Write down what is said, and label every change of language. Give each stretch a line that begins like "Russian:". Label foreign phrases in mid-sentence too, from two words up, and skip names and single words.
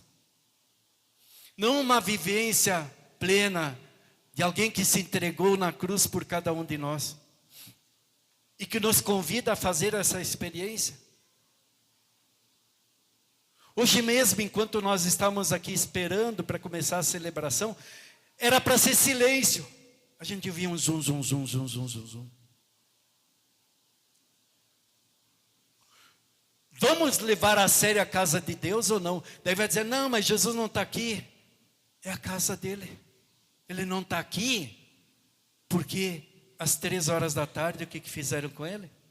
Portuguese: Não uma vivência plena de alguém que se entregou na cruz por cada um de nós. E que nos convida a fazer essa experiência. Hoje mesmo, enquanto nós estávamos aqui esperando para começar a celebração, era para ser silêncio. A gente ouvia um zum, zum, zum, zum, zum, zum, zum. Vamos levar a sério a casa de Deus ou não? Daí vai dizer: não, mas Jesus não está aqui. É a casa dele. Ele não está aqui porque às 3 horas da tarde, o que fizeram com ele?